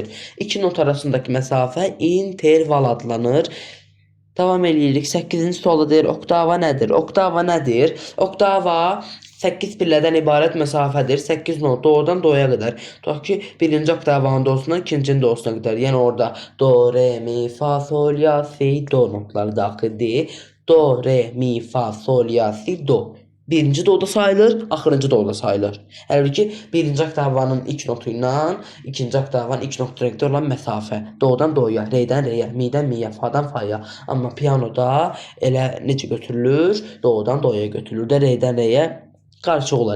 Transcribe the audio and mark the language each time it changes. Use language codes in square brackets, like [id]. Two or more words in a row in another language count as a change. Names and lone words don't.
[az] İki not arasındakı məsafə interval adlanır. Davam eləyirik. 8-ci sualda deyir, oktava nədir? Oktava nədir? Oktava 8 pillədən ibarət məsafədir. 8 not doğrudan doya qədər. Tutaq ki, birinci oktavanın dosundan ikincinin dosuna qədər. Yəni orada do, re, mi, fa, sol, la, si, do notları daxildir. Do, re, mi, fa, sol, la, si, do. Birinci doda sayılır, axırıncı doda sayılır. Halbuki birinci oktavanın ilk notu ilə ikinci oktavanın ilk notu arasında olan məsafə. Dodan doya, redən reyə, midən miyə, fadan faya. Amma pianoda elə necə götürülür? Dodan doya götürülür də, redən reyə qarışıq olar.